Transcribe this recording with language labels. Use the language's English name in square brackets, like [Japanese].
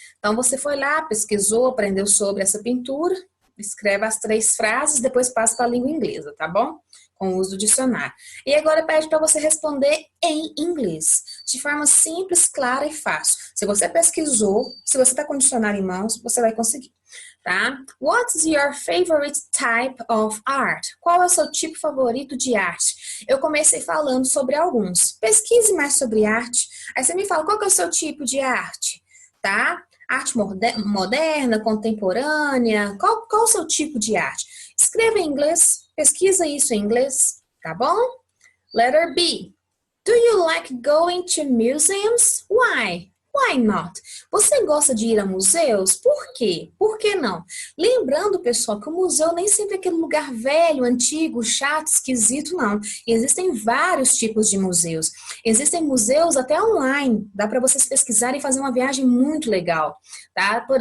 [Portuguese] Então, você foi lá, pesquisou, aprendeu sobre essa pintura, escreve as 3 frases, depois passa para a língua inglesa, tá bom? Com o uso do dicionário. E agora pede para você responder em inglês, de forma simples, clara e fácil. Se você pesquisou, se você está com o dicionário em mãos, você vai conseguir, tá? [English] What's your favorite type of art? [Portuguese] Qual é o seu tipo favorito de arte? Eu comecei falando sobre alguns. Pesquise mais sobre arte. Aí você me fala qual que é o seu tipo de arte, tá? Arte moderna, contemporânea, qual o seu tipo de arte? Escreva em inglês, pesquisa isso em inglês, tá bom? [English] Letter B. Do you like going to museums? Why? Why not? [Portuguese] Você gosta de ir a museus? Por quê? Por que não? Lembrando, pessoal, que o museu nem sempre é aquele lugar velho, antigo, chato, esquisito, não. Existem vários tipos de museus. Existem museus até online. Dá para vocês pesquisarem e fazer uma viagem muito legal, tá?